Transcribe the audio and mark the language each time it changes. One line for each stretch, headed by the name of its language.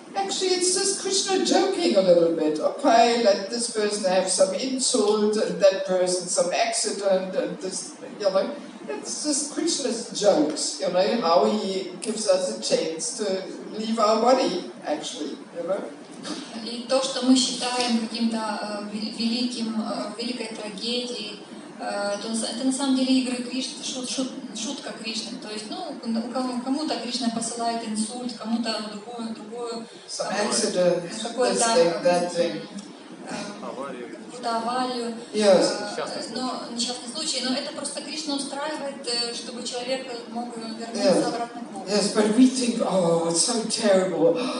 English: Actually, it's just Krishna joking a little bit. Okay, let this person have some insult and that person some accident and this, it's just Krishna's jokes, how he gives us a chance to leave our body, actually,
Russian: И то, что мы считаем каким-то великой трагедией, это на самом деле игры Кришны, шутка Кришны. То есть, кому-то Кришна посылает инсульт, кому-то другую какую-то аварию, но несчастный случай. Но это просто Кришна устраивает, чтобы человек мог вернуться обратно к Богу.
English: Yes, but we think, it's so terrible.